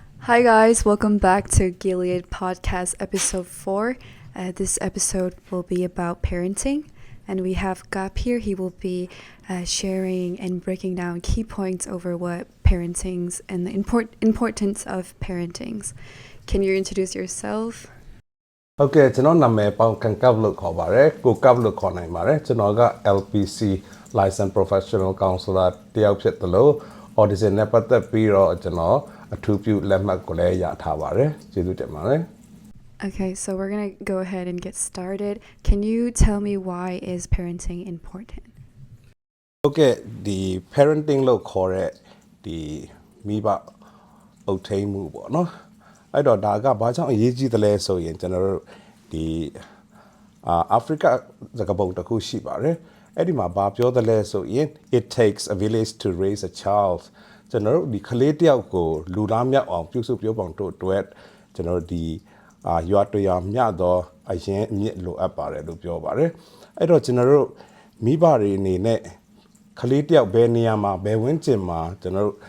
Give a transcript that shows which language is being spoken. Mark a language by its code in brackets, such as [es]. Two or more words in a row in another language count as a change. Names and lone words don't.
[en] Hi guys, welcome back to Gilead Podcast episode 4. This episode will be about parenting, and we have Gap here. He will be sharing and breaking down key points over what parentings and the importance of parentings. Can you introduce yourself? [my] Okay, ကျွန်တော်နာမည်ပေါင်းကန်ကပ်လို့ခေါ်ပါတယ်ကိုကပ်လို့ခေါ်နိုင်ပါတယ်ကျွန်တော်က LPC [en] Licensed Professional Counselor [my] တယောက်ဖြစ်တယ်လို့ audition နဲ့ပတ်သက်ပြီးတော့ကျွန်တော်အထူးပြုလက်မှတ်ကိုလည်းရထားပါတယ်ကျေးဇူးတင်ပါတယ် [en] Okay, so we're going to go ahead and get started. Can you tell me why is parenting important? [my] Okay, ဒီ parenting လို့ခေါ်တဲ့ဒီမိဘအုပ်ထိန်းမှုပေါ့နော်အဲ့တော့ဒါကဘာကြောင့်အရေးကြီးတယ်လဲဆိုရင်ကျွန်တော်တို့ဒီအာဖရိကစကားပုံတစ်ခုရှိပါတယ်အဲ့ဒီမှာဘာပြောတယ်လဲဆိုရင် [en] it takes a village to raise a child [my] ကျွန်တော်တို့ဒီကလေးတယောက်ကိုလူသားမြောက် အောင်ပြုစုပြောင်းတို့အတွက်ကျွန်တော်တို့ဒီရွာတရွာမျှတော့အရင်အမြင့်လိုအပ်ပါတယ်လို့ပြောပါတယ်အဲ့တော့ကျွန်တော်တို့မိဘတွေအနေနဲ့ကလေးတယောက်ဘယ်နေရာမှာဘယ်ဝန်းကျင်မှာကျွန်တော်တို့